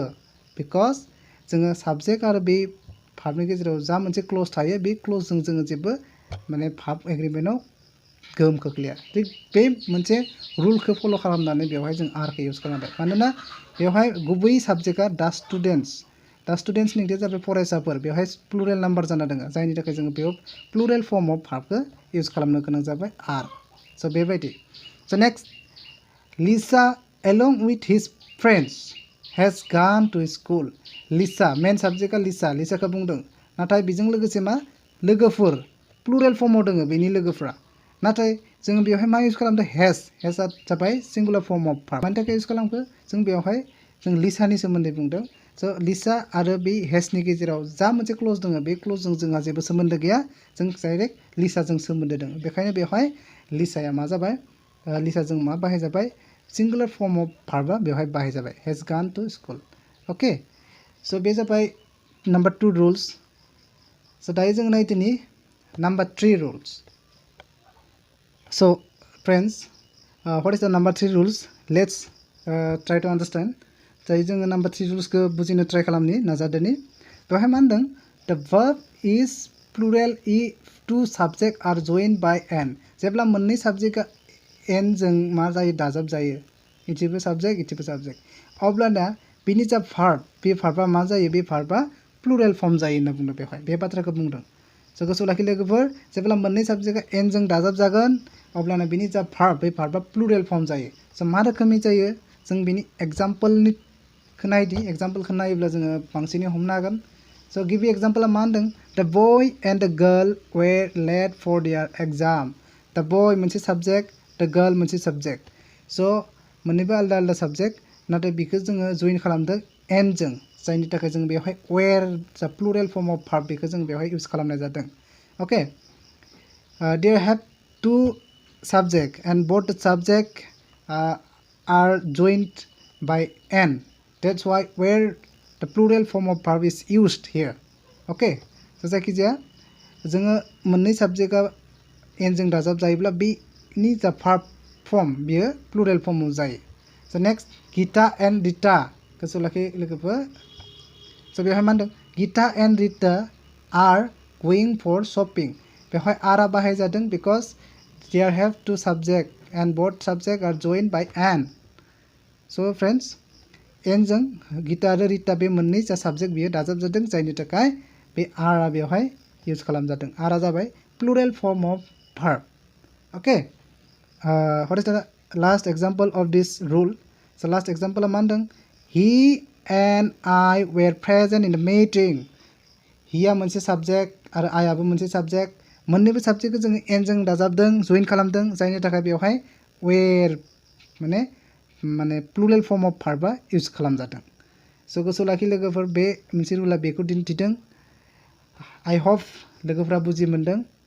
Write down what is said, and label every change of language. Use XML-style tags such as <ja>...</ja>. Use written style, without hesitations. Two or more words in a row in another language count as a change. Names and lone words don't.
<brx>बिकज जोङो साबजेक्ट आरो बे भार्बनि गेजेराव जा मोनसे क्लज थायो बे क्लजजों जोङो जेबो माने</brx> <en>verb agreement</en> <brx>गोहोम खोख्लैया थिग बे मोनसे रुलखौ फल' खालामनानै बेवहाय जों आरखौ इउज खालामबाय मानोना बेवहाय गुबै साबजेक्टआ</brx> <en>the students</en> <brx>ओंथिया जाबाय फरायसाफोर बेवहाय</brx> <en>plural number</en> <brx>जाना दङ जायनि थाखाय जोङो बेयाव</brx> <en>plural form of verb</en> <brx>इउज खालामनो गोनां जाबाय आर स' बेबायदि स' नेक्स्ट लिसा</brx> <en>along with his friends has gone to</en> <brx>school लिसा</brx> <en>main subject</en> <brx>लिसाखौ बुंदों नाथाय बेजों लोगोसे मा लोगोफोर</brx> <en>plural form</en> <brx>दङ बेनि लोगोफ्रा नाथाय जों बेवहाय मा इउज खालामदों हेजआ जाबाय</brx> <en>singular form of verb</en> <brx>मानि थाखाय इउज खालामखो जों बेवहाय जों लिसानि सोमोन्दै बुंदों स' लिसा आरो बे हेजनि गेजेराव जा मोनसे क्लज दङ बे क्लजजों जोंहा जेबो सोमोन्दो गैया जों डाइरेक्ट लिसाजों सोमोन्दो दङ बेखायनो बेवहाय लिसाया मा जाबाय लिसाजों मा बाहायजाबाय</brx> <en>singular form of verb</en> <brx>बेवहाय बाहायजाबाय</brx> <en>has gone to school okay so'</en> <brx>बे जाबाय</brx> <en>number 2 rules so'</en> <brx>दायो जों नायदिनि</brx> <en>number 3 rules so friends what is the number 3 rules let's try to understand</en> <brx>दायो जोङो</brx> <en>number 3 rules</en> <brx>बुजिनो ट्राइ खालामनि नाजादोनि बेवहाय मा होनदों</brx> <en>the verb is plural if two subject are joined by an</en> <brx>जेब्ला मोननै साबजेक्टआ एन जों मा जायो दाजाब जायो इथिबो साबजेक्ट अब्लाना बिनि जा भार्ब बे भार्बआ मा जायो बे भार्बआ प्लुरेल फर्म जायो होनना बुंदों बेवहाय बे बाथ्राखौ बुंदों स' गोसोआव लाखि लोगोफोर जेब्ला मोननै साबजेक्टआ एन जों दाजाब जागोन अब्लाना बिनि जा भार्ब बे भार्बआ प्लुरेल फर्म जायो स' मा रोखोमनि जायो जों बिनि एग्जाम्पलखौ नायदि एग्जाम्पलखौ नायोब्ला जोङो बांसिनै हमनो हागोन स' गिबि एग्जाम्पला मा होनदों</brx> <en>the boy and the girl were late for their exam the boy</en> <brx>मोनसे साबजेक्ट</brx> <en>the girl</en> <brx>मोनसे साबजेक्ट स' मोननैबो आलदा आलदा साबजेक्ट नाथाय बेखौ जोङो जइन खालामदों एनजों जायनि थाखाय जों बेवहाय वेर जा</brx> <en>plural form of verb</en> <brx>बेखौ जों बेवहाय इउज खालामनाय जादों ओके</brx> <en>there have to subject and both the subject are joined by n that's why where the plural form of verb is used here okay so</en> <brx>जायखिजाया जोङो मोननै साबजेक्टआ n जों दाजाब जायोब्ला बेनि जा verb form बियो plural form जायो so next Gita and Rita गोसोआव लाखि लोगोफोर</brx> <en>so</en> <brx>बेवहाय मा होनदों</brx> <en>Gita and Rita are going for shopping</en> <brx>बेवहाय आरआ बाहाय जादों</brx> <en>because there have two subject and both subject are joined by an</en> <brx>so friends n जों गीता आरो रिता बे मोननै जा सब्जेक्ट बियो दाजाब जादों जायनि थाखाय बे आर आ बेवहाय यूज खालाम जादों आर आ जाबाय</brx> <en>plural form of verb okay what is the last example of this rule so last example</en> <brx>मा होनदों</brx> <en>he and I were present in the meeting</en> <brx>हिया मोनसे सब्जेक्ट आरो I आबो मोनसे सब्जेक्ट मोन्नैबो सब्जेक्टखौ जों n जों दाजाबदों जइन खालामदों जायनि थाखाय बेवहाय were माने</brx> <en>plural form of verb</en> <brx>यूज खालाम जादों सो गोसोआव लाखि लोगोफोर बे मोनसे रुला बेखौ दिन्थिदों</brx> <en>I hope</en> <brx>लोगोफोरा बुजि मोनदों</brx>